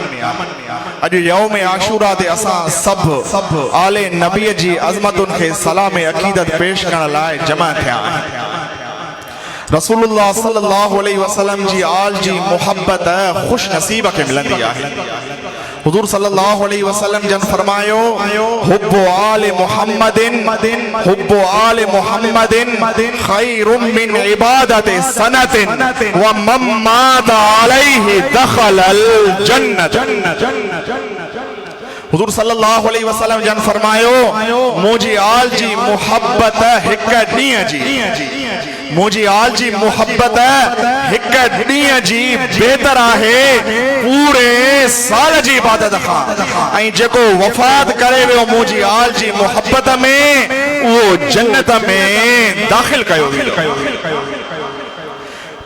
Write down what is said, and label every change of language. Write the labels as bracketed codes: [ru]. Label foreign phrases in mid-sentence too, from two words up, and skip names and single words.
[sd] अॼु [ar] يوم عاشوراء [sd] ते असां सभु आले नबी जी अज़मतुनि खे सलाम अक़ीदत पेश करण लाइ जमा थिया आहिनि। [ar] رسول الله صلى الله عليه وسلم [sd] जी आल जी मोहब्बत खुश नसीब खे मिलंदी आहे। हुजूर [ar] صلى الله عليه وسلم [sd] जन फरमायो [ar] حب آل محمد خير من عبادة سنة ومن مات عليه دخل الجنة. [sd] हुजूर [ar] صلى الله عليه وسلم [sd] जन फरमायो मुझी आल जी मोहब्बत हिक ॾींहं जी, मुझी आल जी मोहब्बत हिक ॾींहं जी बेहतर आहे पूरे साल जी इबादत खां ऐं जेको वफ़ात करे वियो मुझी आल जी मोहब्बत में उहो जन्नत में दाख़िल कयो वेंदो।